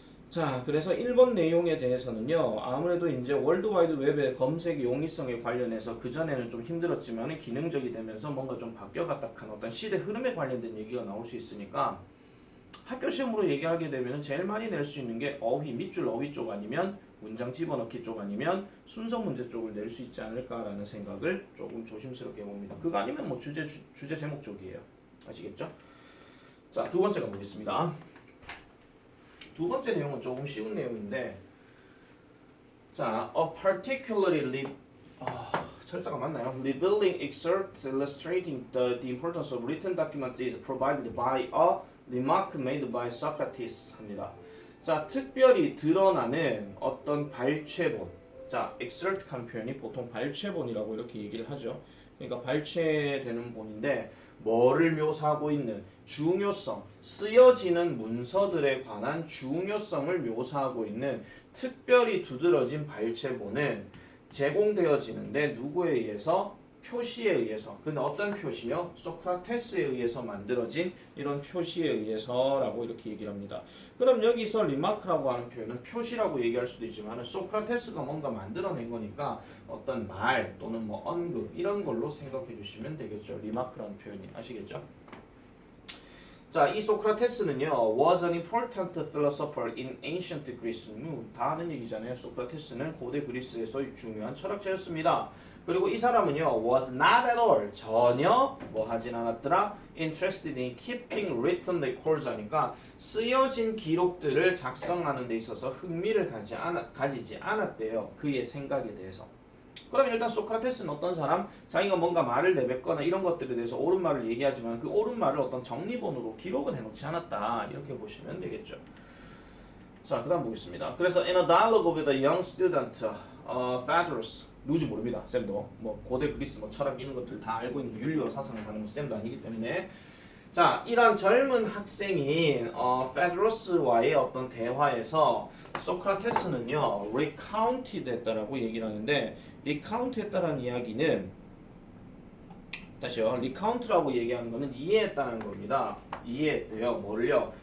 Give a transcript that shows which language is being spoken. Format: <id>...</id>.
<ko>자, 그래서 1번 내용에 대해서는요, 아무래도 이제 월드와이드 웹의 검색 용이성에 관련해서 그전에는 좀 힘들었지만 기능적이 되면서 뭔가 좀 바뀌어갔다 한 어떤 시대 흐름에 관련된 얘기가 나올 수 있으니까 학교 시험으로 얘기하게 되면 제일 많이 낼 수 있는 게 어휘, 밑줄 어휘 쪽 아니면 문장 집어넣기 쪽 아니면 순서 문제 쪽을 낼 수 있지 않을까라는 생각을 조금 조심스럽게 봅니다. 그거 아니면 뭐 주제 제목 쪽이에요. 아시겠죠? 자, 두 번째 가보겠습니다. 두 번째 내용은 조금 쉬운 내용인데, 자, a particularly 철자가 맞나요?</ko> <en>Rebuilding excerpt illustrating the importance of written documents is provided by a remark made by Socrates</en> <ko>합니다. 자, 특별히 드러나는 어떤 발췌본. 자, excerpt 하는 표현이 보통 발췌본이라고 이렇게 얘기를 하죠. 그러니까 발췌되는 본인데 뭐를 묘사하고 있는 중요성, 쓰여지는 문서들에 관한 중요성을 묘사하고 있는 특별히 두드러진 발췌본은 제공되어지는데 누구에 의해서? 표시에 의해서. 근데 어떤 표시요? 소크라테스에 의해서 만들어진 이런 표시에 의해서라고 이렇게 얘기를 합니다. 그럼 여기서 리마크라고 하는 표현은 표시라고 얘기할 수도 있지만 소크라테스가 뭔가 만들어낸 거니까 어떤 말 또는 뭐 언급 이런 걸로 생각해 주시면 되겠죠. 리마크라는 표현이 아시겠죠? 자, 이 소크라테스는요,</ko> <en>was an important philosopher in ancient Greece.</en> <ko>다 아는 얘기잖아요. 소크라테스는 고대 그리스에서 중요한 철학자였습니다. 그리고 이 사람은요,</ko> <en>was not at all,</en> <ko>전혀 뭐 하진 않았더라,</ko> <en>interested in keeping written records</en> <ko>하니까 쓰여진 기록들을 작성하는 데 있어서 흥미를 가지지 않았대요. 그의 생각에 대해서. 그럼 일단 소크라테스는 어떤 사람? 자기가 뭔가 말을 내뱉거나 이런 것들에 대해서 옳은 말을 얘기하지만 그 옳은 말을 어떤 정리본으로 기록은 해놓지 않았다. 이렇게 보시면 되겠죠. 자, 그 다음 보겠습니다. 그래서</ko> <en>in a dialogue with a young student, Phaedrus,</en> <ko>누구지 모릅니다. 쌤도 뭐 고대 그리스 뭐 철학 이런 것들 다 알고 있는 윤리와 사상을 다루는 쌤도 아니기 때문에 자, 이런 젊은 학생인 페드로스와의 어떤 대화에서 소크라테스는요 recount 했다라고 얘기를 하는데 recount 했다라는 이야기는 다시요 recount라고 얘기하는 거는 이해했다는 겁니다. 이해했대요. 뭐를요?</ko>